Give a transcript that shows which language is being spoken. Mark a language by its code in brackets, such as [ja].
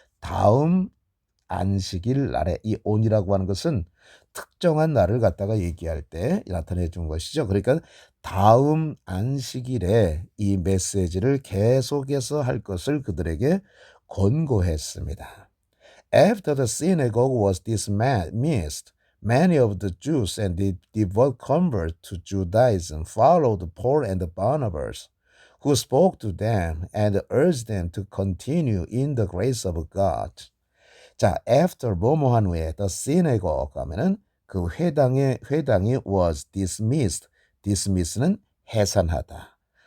[ko] 다음 안식일 날에, 이 on이라고 하는 것은 특정한 날을 갖다가 얘기할 때 나타내 준 것이죠. 그러니까 다음 안식일에 이 메시지를 계속해서 할 것을 그들에게 권고했습니다. [en] After the synagogue was dismissed, many of the Jews and the devout converts to Judaism followed Paul and Barnabas, who spoke to them and urged them to continue in the grace of God. [ko] 자, after 뭐뭐 한 후에 [en] the synagogue [ko] 하면은 그 회당이 [en] was dismissed. [ko] dismiss는 해산하다.